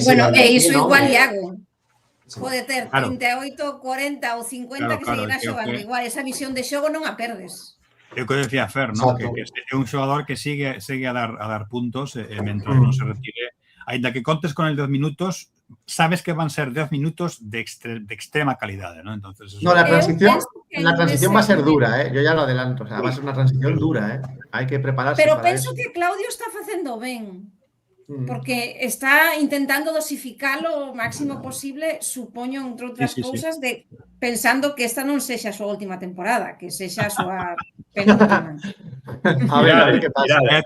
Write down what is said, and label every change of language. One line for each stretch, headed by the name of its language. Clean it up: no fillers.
Galician: Bueno, e iso igual Iago. Pode ter 38, 40 ou 50 que seguirá xogando igual. Esa visión de xogo non a perdes. É o que decía Fer, ¿no? Que é un xogador que sigue a dar puntos e mentre non se retire, aínda que contes con el 10 minutos,
Spanish: sabes que van a ser 10 minutos de extrema calidad, ¿no? Entonces, eso... No, la transición va a ser dura, ¿eh? Yo ya lo adelanto, o sea, va a ser una transición dura, ¿eh? Hay que prepararse
Galician: Pero
Spanish: para
Galician: penso
Spanish: eso.
Galician: que Claudio está facendo ben, porque está intentando dosificalo o máximo posible, supoño, entre outras cousas, de pensando que esta non sexa a súa última temporada, que sexa a súa penúltima.
Spanish: A ver qué pasa.